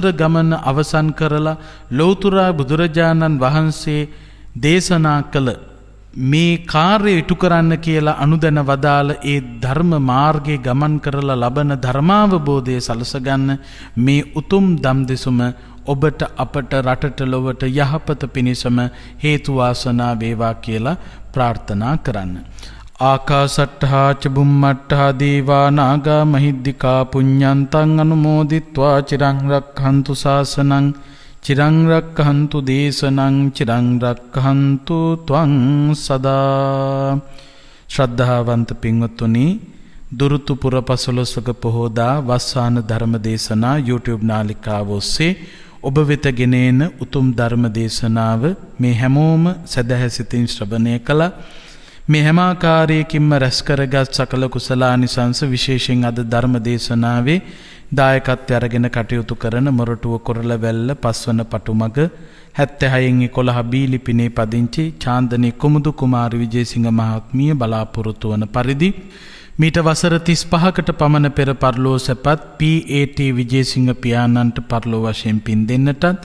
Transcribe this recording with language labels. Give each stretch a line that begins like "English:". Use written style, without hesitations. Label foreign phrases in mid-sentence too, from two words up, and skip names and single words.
Sinhala: ගමන අවසන් කරලා ලෞතුරා බුදුරජාණන් වහන්සේ දේශනා කළ මේ කාර්යය ඉටු කරන්න කියලා අනුදැන වදාළ ඒ ධර්ම මාර්ගයේ ගමන් කරලා ලබන ධර්මාවබෝධය සලසගන්න මේ උතුම් දම් දෙසුම ඔබට, අපට, රටට, ලොවට යහපත පිණිසම හේතු වාසනා වේවා කියලා ප්‍රාර්ථනා කරන්න.
Pali: ආකාසට්ඨා ච බුම්මට්ඨා දේවා නාග මහිද්దికා පුඤ්ඤන්තං අනුමෝදිත්වා චිරං රක්ඛන්තු ශාසනං චිරං රක්ඛන්තු දේශනං චිරං රක්ඛන්තු ත්වං සදා.
Sinhala: ශ්‍රද්ධාවන්ත පින්වත්නි, දුරුතු පුර 15ක පොහෝදා වස්සාන ධර්ම දේශනා YouTube නාලිකාව ඔස්සේ ඔබ වෙත ගෙනෙන උතුම් ධර්ම දේශනාව මේ හැමෝම සදහැසිතින් ශ්‍රවණය කළා. මේ හැම ආකාරයකින්ම රැස් කරගත් සකල කුසලානිසංස විශේෂයෙන් අද ධර්ම දේශනාවේ දායකත්වය අරගෙන කටයුතු කරන මොරටුව කොරළවැල්ල පස්වන පටුමග 76/11 බීලිපිනේ පදිංචි චාන්දනී කුමුදු කුමාරි විජේසිංහ මහත්මිය බලාපොරොත්තු වන පරිදි මීට වසර 35කට පමණ පෙර පරලෝ සැපත් PAT විජේසිංහ පියාණන්ට පරලෝ වශයෙන් පින් දෙන්නටත්